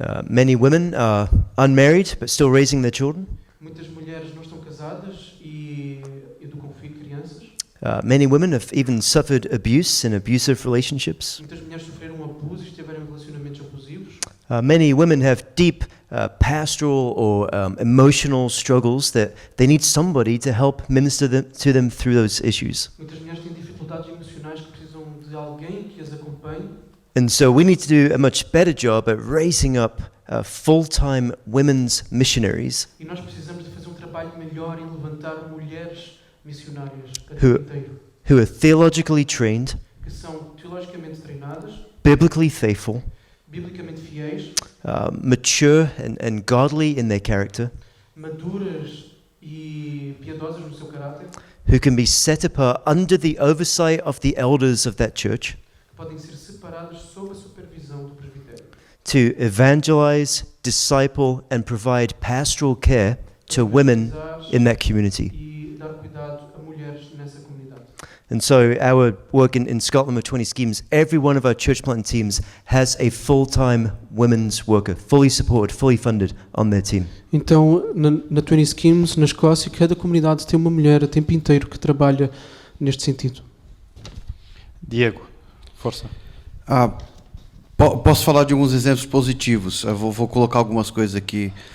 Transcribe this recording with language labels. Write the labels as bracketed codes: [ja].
[en] Many women are unmarried but still raising their children. [pt] Muitas mulheres não estão casadas e educam crianças. [en] Many women have even suffered abuse in abusive relationships. [pt] Muitas mulheres sofreram abuso e estiveram em relacionamentos abusivos. [en] Many women have deep pastoral or emotional struggles that they need somebody to help minister to them through those issues. [pt] Muitas mulheres têm dificuldades emocionais que precisam de alguém que as acompanhe. [en] And so we need to do a much better job at raising up full-time women's missionaries [pt] E nós precisamos de fazer um trabalho melhor em levantar mulheres missionárias a [en] Who- [pt] tempo inteiro, [en] who are theologically trained, [pt] que são teologicamente treinadas, [en] biblically faithful, [pt] biblicamente fiéis, [en] mature and godly in their character, [pt] maduras e piedosas no seu caráter, [en] who can be set apart under the oversight of the elders of that church [pt] que podem ser separadas sob a supervisão do presbitério, [en] to evangelize, disciple, and provide pastoral care to women in that community. [pt] e dar cuidado a mulheres nessa comunidade. [en] And so our work in Scotland with 20 Schemes, every one of our church planting teams has a full-time women's worker, fully supported, fully funded on their team. [pt] Então, na 20 Schemes, na Escócia, cada comunidade tem uma mulher a tempo inteiro que trabalha neste sentido. Diego, força. Posso falar de alguns exemplos positivos. Eu vou colocar algumas coisas aqui.